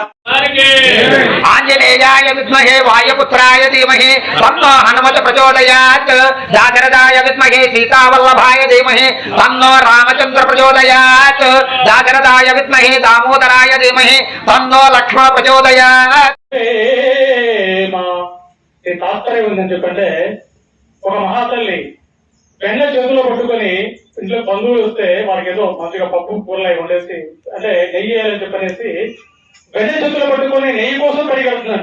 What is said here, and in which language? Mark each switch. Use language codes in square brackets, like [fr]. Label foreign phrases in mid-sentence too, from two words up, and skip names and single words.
[sa] आंजनेयाय विद्महे वायुपुत्राय धीमहि तन्नो हनुमत प्रचोदयात् दाशरथाय विद्महे सीतावल्लभाय धीमहि तन्नो रामचंद्र प्रचोदयात् दाशरथाय विद्महे दामोदराय धीमहि तन्नो लक्ष्मण प्रचोदयात् [te] తాత్పర్యం ఉందని చెప్పంటే ఒక మహాతల్లి వెన్న చేతిలో పట్టుకొని ఇంట్లో బంధువులు వస్తే వాళ్ళకి ఏదో మంచిగా పప్పు కూరలు అవి వండేసి అంటే నెయ్యి వేయాలని చెప్పనేసి వెన్న చేతిలో పట్టుకొని నెయ్యి కోసం పరిగెడుతుందంట.